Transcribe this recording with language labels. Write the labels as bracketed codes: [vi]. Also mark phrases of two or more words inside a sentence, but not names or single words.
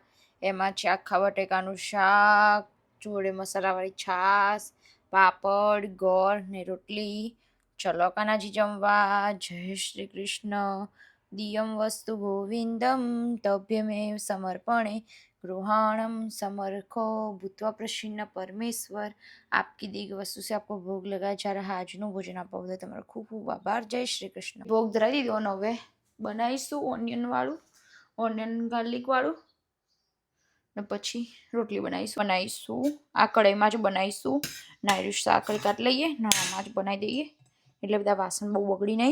[gu] એમાં છે આખા બટેકાનું શાક જોડે મસાલાવાળી છાશ, પાપડ, ગોળ ને રોટલી. ચલો કાનાજી જમવા. જય શ્રી કૃષ્ણ. [sa] दियम वस्तु गोविंदम तभ्यमेव समर्पणे गृहाणम समर्खो भूत्वा प्रसन्न परमेश्वर [hi] आपकी दी गई वस्तु से आपको भोग लगा जा रहा है। [gu] આજનું ભોજન આપવા બદલ તમારો ખૂબ ખૂબ આભાર. જય શ્રી કૃષ્ણ. ભોગ ધરાવી દીધો અને હવે બનાવીશું ઓનિયન વાળું, [en] onion garlic [gu] વાળું, ને પછી રોટલી બનાવીશું. આ કઢાઈમાં જ બનાવીશું. નાયરું શાક કાઢી લઈએ, નાણામાં જ બનાવી દઈએ એટલે બધા વાસણ બહુ બગડી નહીં.